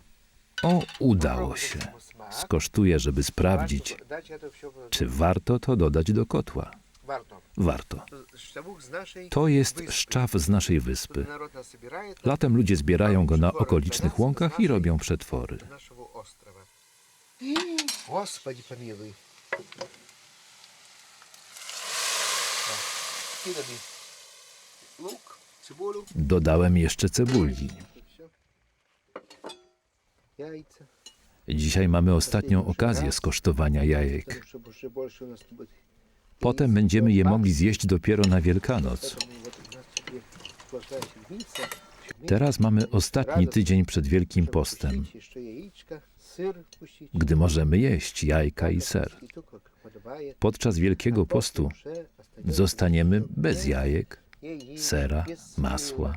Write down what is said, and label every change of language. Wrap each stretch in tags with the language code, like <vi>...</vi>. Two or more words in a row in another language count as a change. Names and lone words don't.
<pl>O, udało się. Skosztuję, żeby sprawdzić, czy warto to dodać do kotła. Warto. To jest szczaw z naszej wyspy. Latem ludzie zbierają go na okolicznych łąkach i robią przetwory.</pl> <ru>Господи, помилуй. Лук, цибулю,</ru> <pl>Dodałem jeszcze cebuli.</pl> <ru>яйца.</ru> <pl>Dzisiaj mamy ostatnią okazję skosztowania jajek.</pl> <ru>Чтобы уже больше у нас тут будет.</ru> <pl>Potem będziemy je mogli zjeść dopiero na Wielkanoc. Teraz mamy ostatni tydzień przed Wielkim Postem, gdy możemy jeść jajka i ser. Podczas Wielkiego Postu zostaniemy bez jajek, sera, masła.</pl>